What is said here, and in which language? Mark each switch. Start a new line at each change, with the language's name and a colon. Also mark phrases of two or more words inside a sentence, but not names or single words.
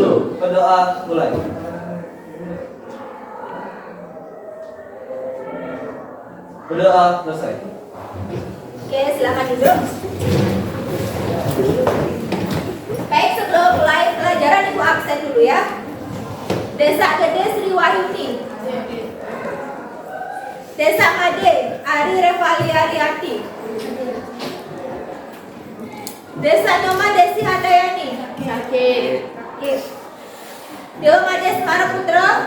Indonesian: Berdoa mulai. Berdoa selesai. Oke, silakan duduk. Baik, sebelum mulai pelajaran Ibu absen dulu ya. Desa Gede Sri Wahyuni. Desa Made Ari Revaliariati. Desa Noma Desi Handayani. Oke. Dewa Made Semara Putra.